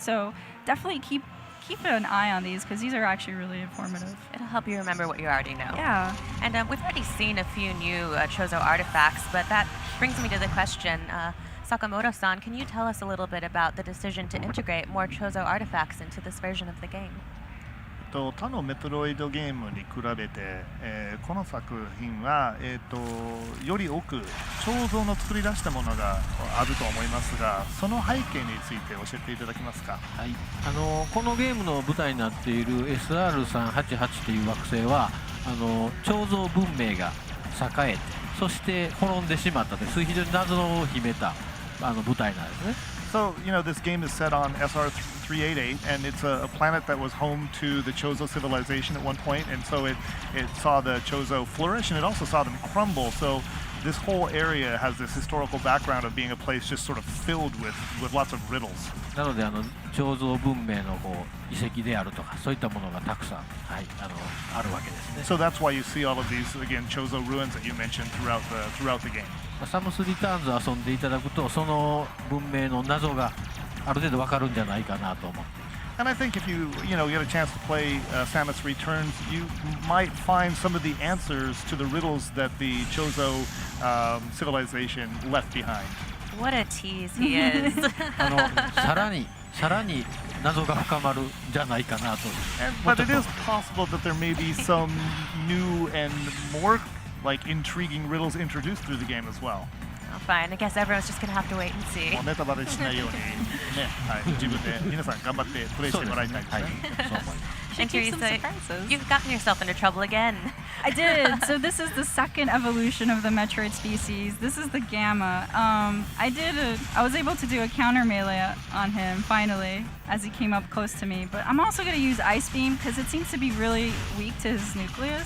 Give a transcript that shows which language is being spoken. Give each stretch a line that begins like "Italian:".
English: So definitely keep an eye on these because these are actually really informative. It'll help you remember what you already know. Yeah. And we've already seen a few new Chozo artifacts, but that brings me to the question, Sakamoto-san, can you tell us a little bit about the decision to integrate more Chozo artifacts into this version of the game?
Japanese: 他のメトロイドゲームに比べて、この作品は、より多く彫像の作り出したものがあると思いますが、その背景について教えていただけますか。はい、このゲームの舞台になっている SR388 という惑星は彫像文明が栄えてそして滅んでしまったという非常に謎を秘めた舞台なんですね。
English: So, you know, this game is set on SR388, and it's a planet that was home to the Chozo civilization at one point, and so it saw the Chozo flourish, and it also saw them crumble. So this whole area has this historical background of being a place just sort of filled with lots of riddles.
Japanese: なので彫像文明の遺跡であるとかそういったものがたくさん、はい、あるわけですね。
English: So that's why you see all of these, again, Chozo ruins that you mentioned throughout the game.
Japanese: サムスリターンズ遊んでいただくとその文明の謎がある程度わかるんじゃないかなと思って。
English: And I think if you get a chance to play Samus Returns, you might find some of the answers to the riddles that the Chozo civilization left behind. What a tease he is.
Japanese: さらに謎が深まるんじゃないかなと。
English: But it is possible that there may be some new and more intriguing riddles introduced through the game as well. Oh, fine. I guess everyone's just gonna have to wait and see.
Japanese: ネタバレしないようにね、はい、自分で皆さん頑張ってプレイしてもらいたいですね。そう思います。
English: And keep some Teresa, surprises. you've gotten yourself into trouble again. I did. So this is the second evolution of the Metroid species. This is the Gamma. I was able to do a counter melee on him finally as he came up close to me. But I'm also going to use Ice Beam because it seems to be really weak to his nucleus.